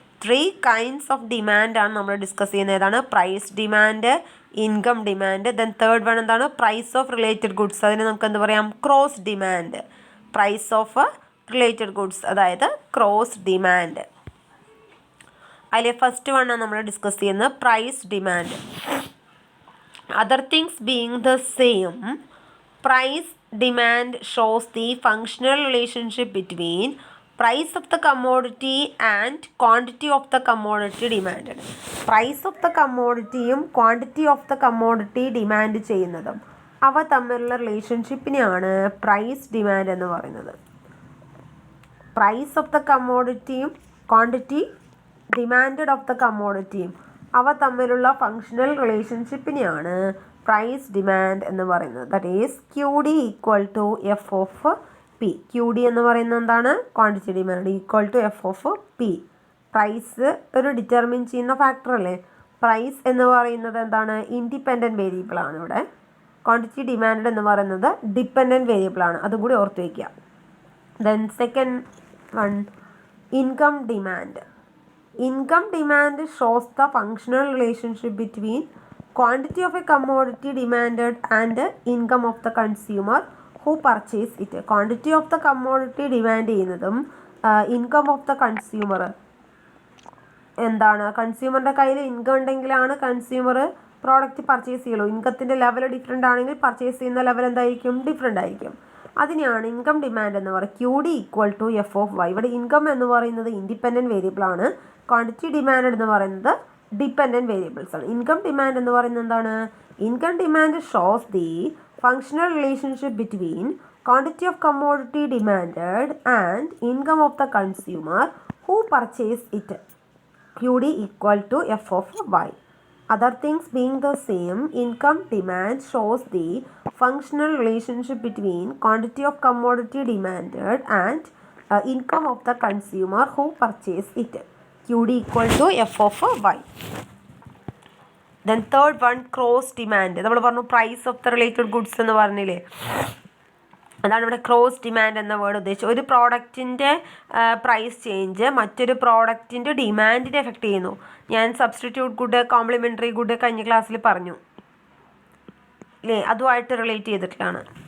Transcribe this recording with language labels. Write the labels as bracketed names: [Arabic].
[Malayalam] 3 kinds of ഡിമാൻഡാണ് നമ്മൾ discuss ചെയ്യുന്നത്. ഏതാണ്? Price demand, income demand, [English] then third one [Malayalam] എന്താണ്? [English] Price of related goods. [Malayalam] അതിന് നമുക്ക് എന്ത് പറയാം? Cross demand. [English] price of related goods [Malayalam] അതായത് ക്രോസ് ഡിമാൻഡ്. അതിലെ ഫസ്റ്റ് വൺ ആണ് നമ്മൾ ഡിസ്കസ് ചെയ്യുന്നത്, price demand. [English] Other things being the same, price demand shows the functional relationship between price of the commodity and quantity of the commodity demanded. [Malayalam] Price of the commodityയും [English] quantity of the commodity [Malayalam] demand ചെയ്യുന്നതും അവ തമ്മിലുള്ള റിലേഷൻഷിപ്പിനെയാണ് price demand എന്ന് പറയുന്നത്. Price of the കമ്മോഡിറ്റിയും quantity demanded of the കമ്മോഡിറ്റിയും അവ തമ്മിലുള്ള functional റിലേഷൻഷിപ്പിനെയാണ് price demand എന്ന് പറയുന്നത്. [English] That is QD equal to F of P. [Malayalam] QD എന്ന് പറയുന്നത് എന്താണ്? Quantity demand equal to F of P. Price ഒരു ഡിറ്റർമിൻ ചെയ്യുന്ന ഫാക്ടർ അല്ലേ. പ്രൈസ് എന്ന് പറയുന്നത് എന്താണ്? ഇൻഡിപെൻഡൻറ്റ് വേരിയബിൾ ആണ് ഇവിടെ. ക്വാണ്ടിറ്റി ഡിമാൻഡ് എന്ന് പറയുന്നത് ഡിപ്പെൻഡൻറ്റ് വേരിയബിൾ ആണ്. അതും കൂടി ഓർത്ത് വയ്ക്കുക. [English] Then second one, income demand. Income demand shows the functional relationship between quantity of a commodity demanded and income of the consumer who purchase it. [Malayalam] Quantity of the commodity demand ചെയ്യുന്നതും [English] income of the consumer [Malayalam] എന്താണ്? കൺസ്യൂമറിൻ്റെ കയ്യിൽ income ഉണ്ടെങ്കിലാണ് consumer product purchase ചെയ്യുള്ളൂ. ഇൻകത്തിൻ്റെ level different ആണെങ്കിൽ purchase ചെയ്യുന്ന level എന്തായിരിക്കും? Different ആയിരിക്കും. അതിനെയാണ് income demand എന്ന് പറയുന്നത്. [English] Q D equal to F of Y. [Malayalam] ഇവിടെ ഇൻകം എന്ന് പറയുന്നത് ഇൻഡിപെൻഡൻറ്റ് വേരിയബിൾ ആണ്. ക്വാണ്ടിറ്റി ഡിമാൻഡ് എന്ന് പറയുന്നത് ഡിപെൻഡൻറ്റ് വേരിയബിൾസ് ആണ്. [English] income demand [Malayalam] എന്ന് പറയുന്നത് എന്താണ്? [English] Income demand shows the functional relationship between quantity of commodity demanded and income of the consumer who purchase it. Q D equal to F of Y. Other things being the same, income demand shows the functional relationship between quantity of commodity demanded and income of the consumer who purchase it. QD equal to F of Y. Then third one, cross demand. [Malayalam] നമ്മൾ പറഞ്ഞു [English] price of the related goods [Malayalam] എന്ന് പറഞ്ഞില്ലേ, അതാണ് ഇവിടെ cross demand എന്ന word ഉദ്ദേശിച്ചത്. ഒരു പ്രോഡക്റ്റിൻ്റെ പ്രൈസ് ചേഞ്ച് മറ്റൊരു പ്രോഡക്റ്റിൻ്റെ ഡിമാൻഡിനെ എഫക്റ്റ് ചെയ്യുന്നു. ഞാൻ സബ്സ്റ്റിറ്റ്യൂട്ട് ഗുഡ്, കോംപ്ലിമെൻ്ററി ഗുഡ് കഴിഞ്ഞ ക്ലാസ്സിൽ പറഞ്ഞു അല്ലേ, അതുമായിട്ട് റിലേറ്റ് ചെയ്തിട്ടാണ്.